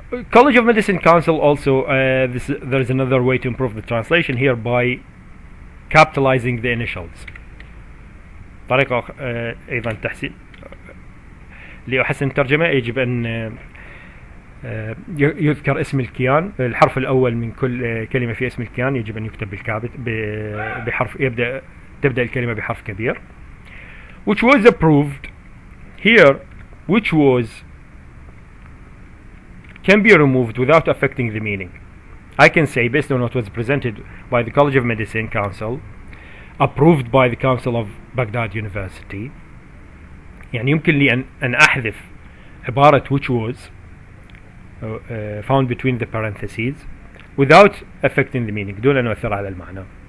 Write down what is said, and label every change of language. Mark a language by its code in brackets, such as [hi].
[en] College of Medicine Council also, there is another way to improve the translation here by capitalizing the initials. [ar] طريقة أيضا تحسين لأحسن الترجمة يجب أن يذكر اسم الكيان، الحرف الأول من كل كلمة في اسم الكيان يجب أن يكتب بحرف، تبدأ الكلمة بحرف كبير. [en] Which was approved here, which was can be removed without affecting the meaning. I can say based on what was presented by the College of Medicine Council, approved by the Council of Baghdad University، [ar] يعني يمكن لي أن أحذف عبارة [en] which was found between the parentheses without affecting the meaning، [ar] دون أن يؤثر على المعنى.